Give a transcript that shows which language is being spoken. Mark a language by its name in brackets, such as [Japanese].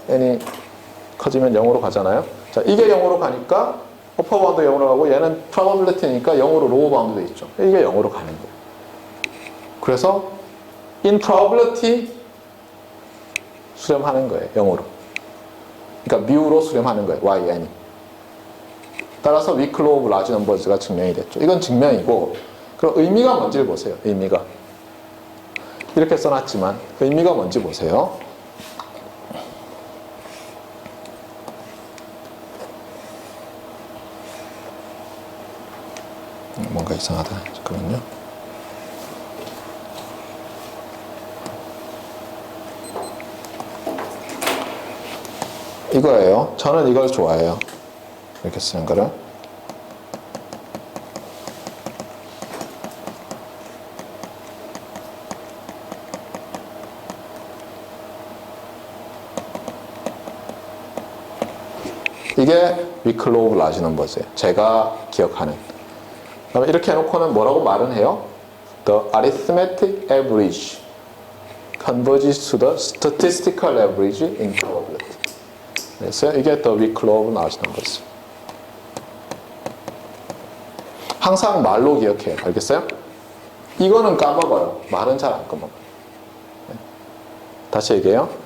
[Korean] n이 커지면 0으로 가잖아요. 자, 이게 0으로 가니까 어퍼 바운드 0으로 가고 얘는 probability니까 0으로 로우 바운드 돼 있죠. 이게 0으로 가는 거예요. 그래서 [English] in probability [Korean] 수렴하는 거예요. 0으로. 그러니까 뮤로 수렴하는 거예요. yn이. 따라서 weak law of large numbers가 증명이 됐죠. 이건 증명이고, 그럼 의미가 뭔지를 보세요. 의미가. 이렇게 써놨지만 의미가 뭔지 보세요. 뭔가 이상하다. 잠깐만요. 이거예요. 저는 이걸 좋아해요. 이렇게 쓰는 거를. 이게 weak law of large numbers예요. 제가 기억하는. 그다음에 이렇게 해놓고는 뭐라고 말은 해요? [English] The arithmetic average converges to the statistical average in probability. [Korean] 그래서 이게 the weak law of large numbers. 항상 말로 기억해요. 알겠어요? 이거는 까먹어요. 말은 잘 안 까먹어요. 다시 얘기해요.